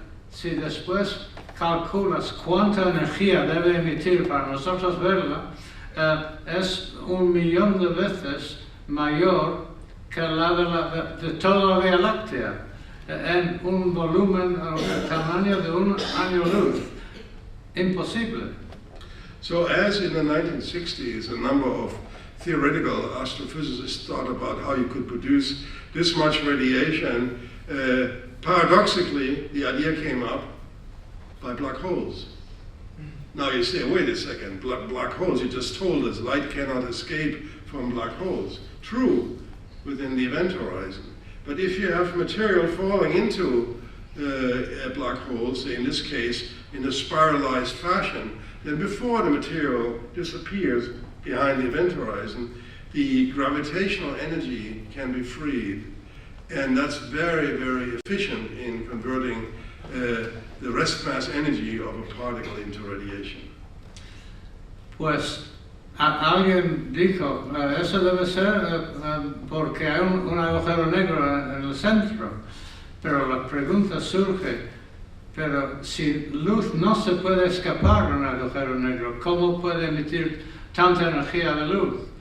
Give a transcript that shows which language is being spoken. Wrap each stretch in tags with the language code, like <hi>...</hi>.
<es>Si después calculas cuánta energía debe emitir para nosotros verla, es 1 millón de veces mayor que la de toda la Vía Láctea, en un volumen del tamaño de un año luz. Imposible.</es> <en>So as in the 1960s, a number of theoretical astrophysicists thought about how you could produce this much radiation, paradoxically, the idea came up by black holes. Now you say, wait a second, black holes, you just told us light cannot escape from black holes. True, within the event horizon. But if you have material falling into a black hole, say in this case, in a spiralized fashion, then before the material disappears behind the event horizon, the gravitational energy can be freed. And that's very, very efficient in converting the rest mass energy of a particle into radiation.</en> <es>Pues alguien dijo, eso debe ser porque hay un agujero negro en el centro. Pero la pregunta surge, pero si luz no se puede escapar de un agujero negro, ¿cómo puede emitir tanta energía de luz?</es>